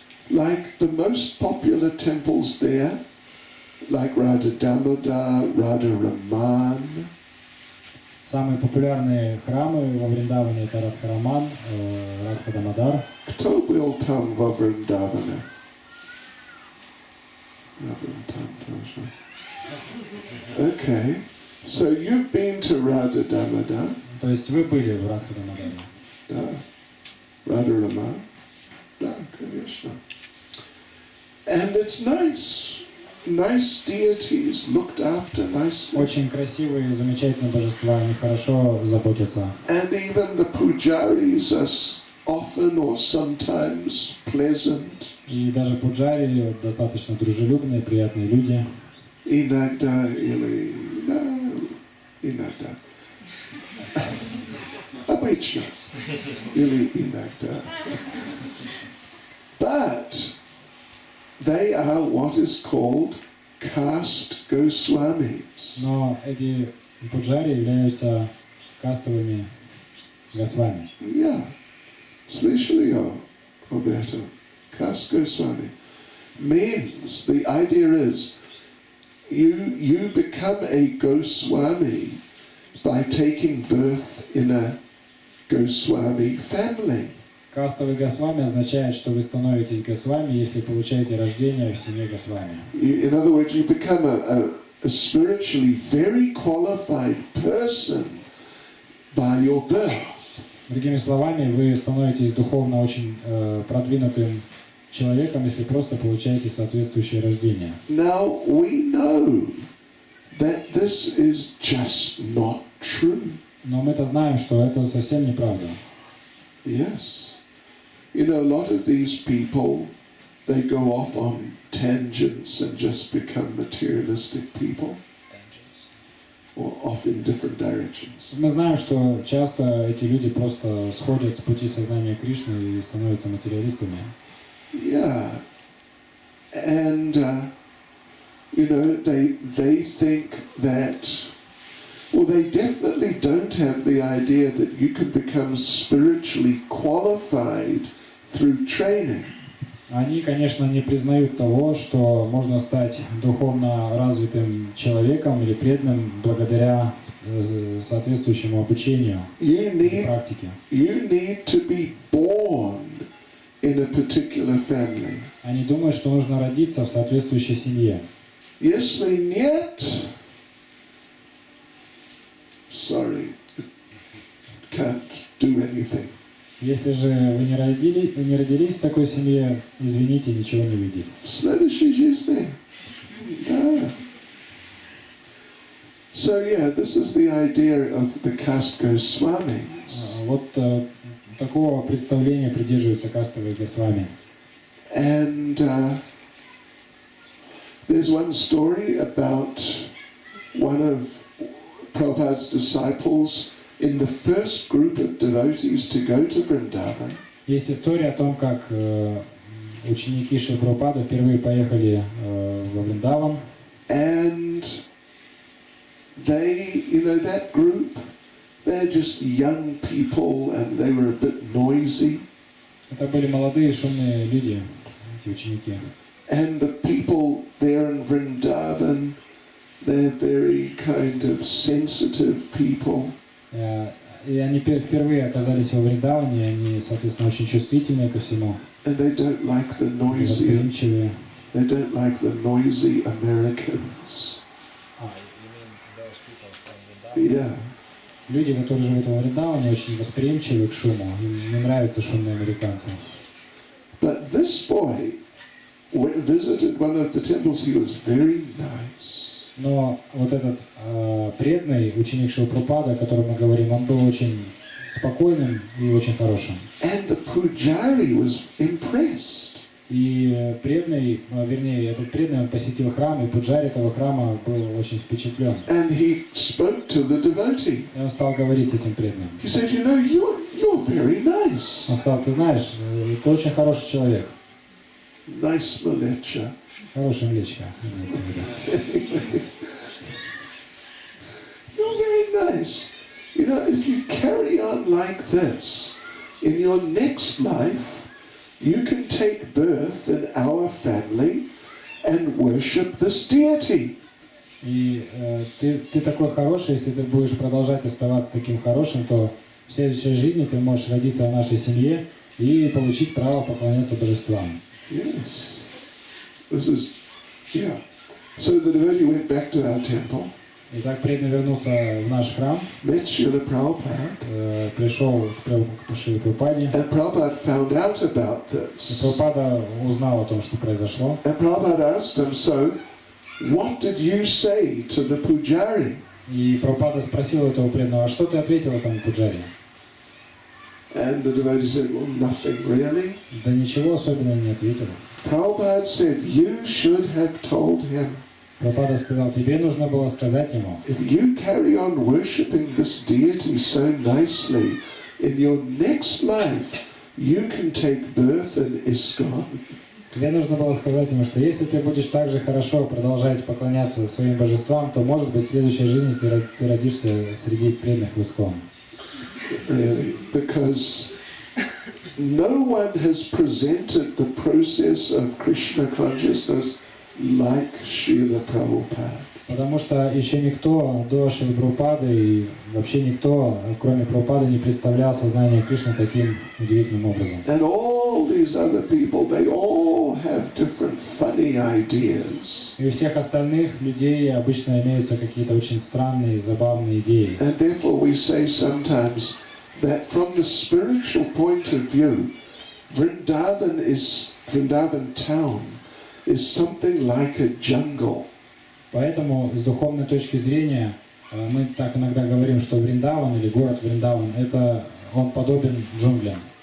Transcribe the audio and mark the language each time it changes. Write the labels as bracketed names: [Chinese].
[English] Like the most popular temples there, like Radha Damodar, Radha Raman. [Russian] Самые популярные храмы во Вриндаване это Радхараман, Радхадамадар. Кто был там во Вриндаване? Я был там тоже. Okay. [English] So you've been to Radha Damodar? [Russian] То есть вы были в Радхадамадаре? Да. Radha Rama? Да, конечно. [English] And it's nice. Nice deities looked after nicely. [Russian] Очень красивые, замечательные божества, они хорошо заботятся. [English] And even the pujaris are often or sometimes pleasant. [Russian] И даже пуджари достаточно дружелюбные, приятные люди. Иногда или... Да, иногда. Обычно. Или иногда. [English] But they are what is called caste Goswamis. [Russian] Но эти пуджари являются кастовыми госвами. Yeah. Слышали об этом? Caste Goswami. [English] Means, the idea is, you become a Goswami by taking birth in a Goswami family. [Russian] Кастовый Госвами означает, что вы становитесь Госвами, если получаете рождение в семье Госвами. [English] In other words, you become a spiritually very qualified person by your birth. [Russian] Другими словами, вы становитесь духовно очень продвинутым человеком, если просто получаете соответствующее рождение. [English] Now we know that this is just not true. [Russian] Но мы-то знаем, что это совсем неправда. [English] Yes. You know, a lot of these people, they go off on tangents and just become materialistic people. Or off in different directions. [Russian] Мы знаем, что часто эти люди просто сходят с пути сознания Кришны и становятся материалистами. [English] Yeah. And, you know, they think that, well, they definitely don't have the idea that you can become spiritually qualified through training. [Russian] Они, конечно, не признают того, что можно стать духовно развитым человеком или преданным благодаря соответствующему обучению и практике. [English] You need to be born in a particular family. [Russian] Они думают, что нужно родиться в соответствующей семье. Если нет, [English] sorry, can't do anything. [Russian] Если же вы не родились в такой семье, извините, ничего не выйдет. Следующей жизни. Да. [English] So yeah, this is the idea of the caste Goswamis. [Russian] Вот такого представления придерживаются кастовые Госвами. [English] And there's one story about one of Prabhupada's disciples in the first group of devotees to go to Vrindavan. [Russian] Есть история о том, как ученики Шри Прабхупады впервые поехали во Вриндаван. [English] And they, you know, that group, they're just young people and they were a bit noisy. [Russian] Это были молодые шумные люди, эти ученики. [English] And the people there in Vrindavan, they're very kind of sensitive people. [Russian] И они впервые оказались во Вриндаване, они, соответственно, очень чувствительные ко всему. [English] And they don't like the noisy. They don't like the noisy Americans. Yeah. [Russian] Люди, которые живут во Вриндаване, очень восприимчивы к шуму. Им не нравятся шумные американцы. [English] But this boy visited one of the temples. He was very nice. [Russian] Но вот этот преданный ученик Шри Прабхупады, о котором мы говорим, он был очень спокойным и очень хорошим. [English] And the pujari was impressed. [Russian] И преданный, вернее, этот преданный, он посетил храм, и пуджари этого храма был очень впечатлен. [English] And he spoke to the devotee. [Russian] И он стал говорить с этим преданным. [English] He said, you know, you're very nice. [Russian] Он сказал, ты знаешь, ты очень хороший человек. [English] Nice mleča. [Russian] Хорошая млечка. [English] You're very nice. You know, if you carry on like this, in your next life, you can take birth in our family and worship this deity. [Russian] И ты такой хороший, если ты будешь продолжать оставаться таким хорошим, то в следующей жизни ты можешь родиться в нашей семье и получить право поклоняться божествам. [English] Yes. This is, yeah. So the devotee went back to our temple. [Russian] Итак, преданный вернулся в наш храм, [English] Met Srila Prabhupada. [Russian] пришел к Шриле Прабхупаде. [English] And Prabhupada found out about [Russian] И [English] this. [Russian] Прабхупада узнал о том, что произошло. [English] And Prabhupada asked him, so, what did you say to the pujari? [Russian] И Прабхупада спросил этого преданного, а что ты ответил этому пуджаре? [English] And the devotee said, well, nothing really. [Russian] Да ничего особенного не ответил. [English] Prabhupada said, you should have told him, [Russian] Прабхупада сказал, тебе нужно было сказать ему, [English] if you carry on worshipping this deity so nicely, in your next life, you can take birth in ISKCON. [Russian] тебе нужно было сказать ему, что если ты будешь так же хорошо продолжать поклоняться своим божествам, то, может быть, в следующей жизни ты родишься среди преданных в ИСККОН. [English] Really, because no one has presented the process of Krishna consciousness like Srila Prabhupada. [Russian] Потому что еще никто до Шрилы Прабхупады и вообще никто, кроме Прабхупады, не представлял сознание Кришны таким удивительным образом. [English] And all these other people, they all have different funny ideas. [Russian] И у всех остальных людей обычно имеются какие-то очень странные, забавные идеи. [English] And therefore we say sometimes that from the spiritual point of view, Vrindavan town is something like a jungle. [Russian] Поэтому с духовной точки зрения мы так иногда говорим, что Вриндаван или город Вриндаван, он подобен джунглям.